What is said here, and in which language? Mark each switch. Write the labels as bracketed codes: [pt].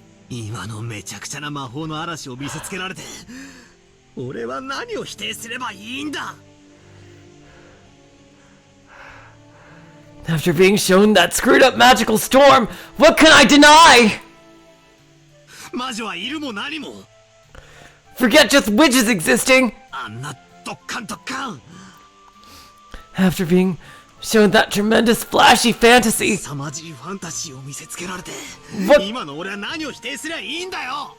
[ja] 今のめちゃくちゃな魔法の嵐を見せつけられて、俺は何を否定すればいいんだ。 [en] After being shown that screwed up magical storm, what can I deny? [ja] 魔女はいるも何も。 [en] Forget just witches existing. [ja] あんなドッカンドッカン。 [en] After being shown that tremendous flashy fantasy, [ja] 凄まじいファンタジーを見せつけられて、 [en] What? [ja] 今の俺は何を否定すりゃいいんだよ。